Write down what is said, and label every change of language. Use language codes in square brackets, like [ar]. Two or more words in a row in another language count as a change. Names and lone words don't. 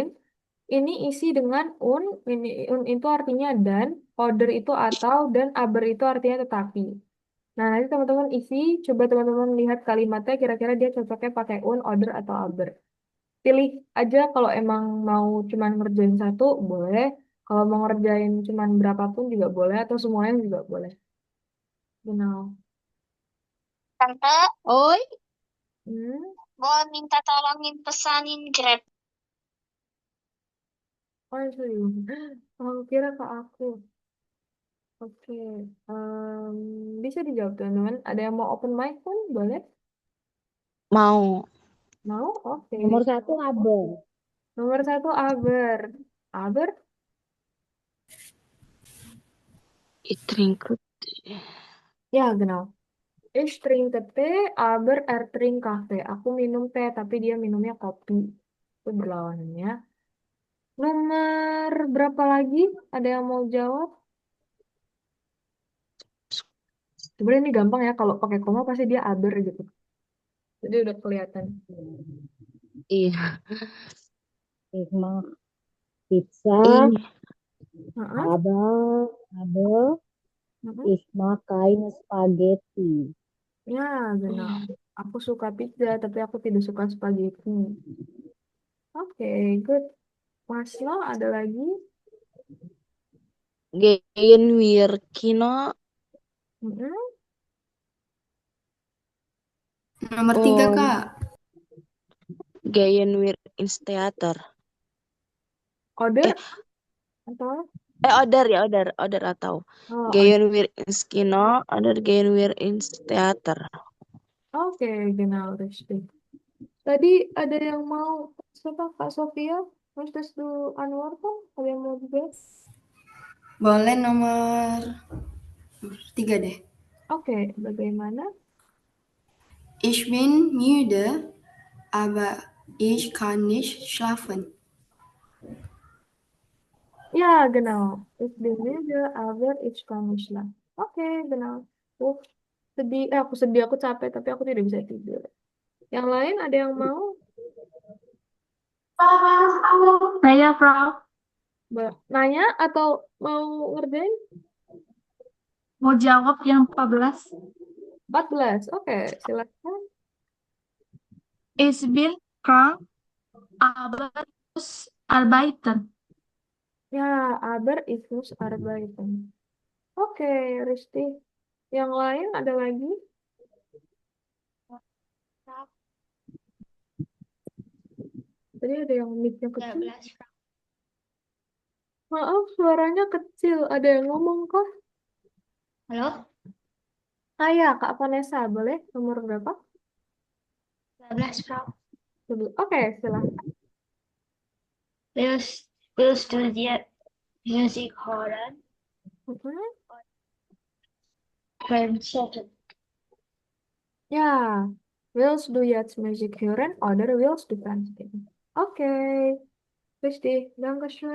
[id] Ini isi dengan ini itu artinya dan, order itu atau, dan aber itu artinya tetapi. Nah, nanti teman-teman isi, coba teman-teman lihat kalimatnya kira-kira dia cocoknya pakai order atau aber. Pilih aja kalau emang mau cuman ngerjain satu, boleh. Kalau mau ngerjain cuman berapapun juga boleh, atau semuanya juga boleh. [en] You know. [id] Tante, Oi, Hmm, boleh minta tolongin pesanin Grab. oh serius. Aku kira ke aku. Oke, bisa dijawab teman-teman. Ada yang mau open mic pun boleh? Mau. Mau? Oke. nomor 1 aber. Nomor satu aber. Aber? [de] Ich trinke. [id] Ya, genau. [de] Ich trinke Tee, aber er trinkt Kaffee. [id] Aku minum teh, tapi dia minumnya kopi. Itu berlawanannya. Nomor berapa lagi? Ada yang mau jawab? Sebenarnya ini gampang ya. Kalau pakai koma pasti dia aber gitu. Jadi udah kelihatan. Iya. [de] Ich mag Pizza, [id] Ini. Heeh, [de] aber heeh. ich mag keine Spaghetti. [id] Ya, benar. Aku suka pizza, tapi aku tidak suka spaghetti. Oke, good. Mas Lo, ada lagi? [de] Gehen wir Kino. Mm-mm. [id] Nomor 3, [de] Und [id] Kak. [de] gehen wir ins Theater. Order Eh, [id] atau? Order atau Oh, [de] gehen wir ins Kino oder gehen wir ins Theater. oke, genau, richtig. [id] Tadi ada yang mau, siapa? Kak Sofia? Mas Desdu Anwar kan? Ada yang mau juga? Boleh nomor 3 deh. Oke, bagaimana? [de] Ich bin müde, aber ich kann nicht schlafen. [id] Ya, genau. [de] Ich bin müde, aber ich kann nicht schlafen. [id] Oke, genau. Uh, sedih, aku sedih, aku capek, tapi aku tidak bisa tidur. Yang lain ada yang mau? Saya Prof. Nanya atau mau ngerjain? Mau jawab yang 14. 14. Oke, silakan. [de] Ich bin krank, aber muss arbeiten. Ya, aber ich muss arbeiten. [id] Oke, Risti. Yang lain ada lagi? Tadi ada yang mic-nya kecil. 13. Maaf, suaranya kecil. Ada yang ngomong kah? Halo? Ah ya, Kak Vanessa, boleh? Nomor berapa? 13, Prof. Oke, silahkan. [de] Willst du dir Musik hören? Mhm. Konzert. Ja, willst du jetzt Musik hören oder willst du tanzen? [id] Oke, Risti, Dankeschön.